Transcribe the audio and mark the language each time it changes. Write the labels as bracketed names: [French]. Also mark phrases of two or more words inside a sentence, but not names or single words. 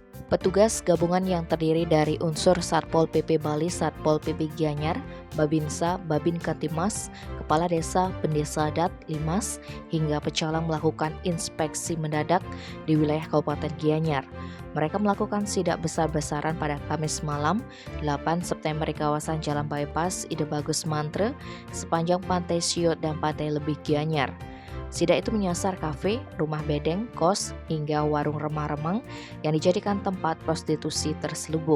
[Indonesian] Petugas gabungan yang terdiri dari unsur Satpol PP Bali, Satpol PP Gianyar, Babinsa, Babin Katimas, Kepala Desa, Pendesa Adat, Limas, hingga Pecalang melakukan inspeksi mendadak di wilayah Kabupaten Gianyar. Mereka melakukan sidak besar-besaran pada Kamis malam, 8 September di kawasan Jalan Bypass, Ide Bagus Mantre, sepanjang Pantai Siot dan Pantai Lebih Gianyar. Sidak itu menyasar kafe, rumah bedeng, kos, hingga warung remang-remang yang dijadikan tempat prostitusi terselubung.